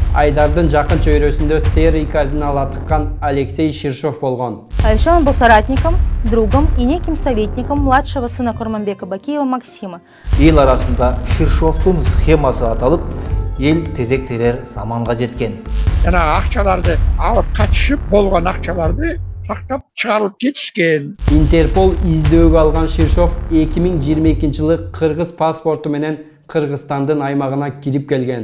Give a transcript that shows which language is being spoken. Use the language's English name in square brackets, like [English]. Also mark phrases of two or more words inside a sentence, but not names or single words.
[Kyrgyz] Айдардын жакын чөйрөсүндө [Russian] серый кардинал [Kyrgyz] атыккан Алексей Ширшов болгон. [Russian] А еще он был соратником, другом и неким советником младшего сына Курманбека Бакиева Максима. [Kyrgyz] Ел арасында Ширшовдун схемасы аталып, ел тезек терер заманга жеткен. Жана акчаларды алып качышып болгон акчаларды сактап чыгарып кетишкен. Интерпол издөөгө алган Ширшов 2022-жылы кыргыз паспорту менен Кыргызстандын аймагына кирип келген.